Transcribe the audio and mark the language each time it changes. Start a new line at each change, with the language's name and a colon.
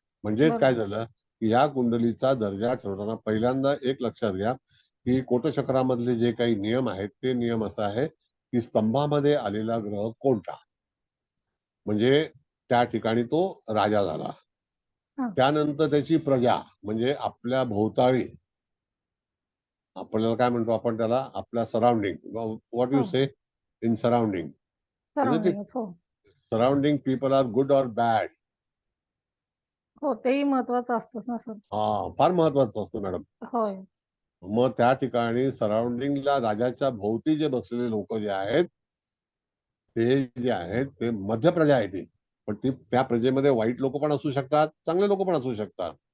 Marathi: म्हणजेच काय झालं की या कुंडलीचा दर्जा ठरवताना पहिल्यांदा एक लक्षात घ्या की कोटचक्रामधले जे काही नियम आहेत ते नियम असा आहे की स्तंभामध्ये आलेला ग्रह कोणता, म्हणजे त्या ठिकाणी तो राजा झाला. हा. त्यानंतर त्याची प्रजा, म्हणजे आपल्या भोवताळी, आपल्याला काय म्हणतो आपण त्याला, आपल्या सराउंडिंग,
English: What you हो. Say in surrounding,
Marathi: सराउंडिंग. हो.
English: Surrounding people are good और bad. हो.
Marathi: तेही महत्वाचं असतं ना सर. फार महत्वाचं असतं मॅडम. होय. मग त्या ठिकाणी सराउंडिंगला राजाच्या भोवती जे बसलेले लोक जे आहेत ते जे आहेत ते मध्य प्रजा आहे ती. पण ती त्या प्रजेमध्ये वाईट लोक पण असू शकतात, चांगले लोक पण असू शकतात.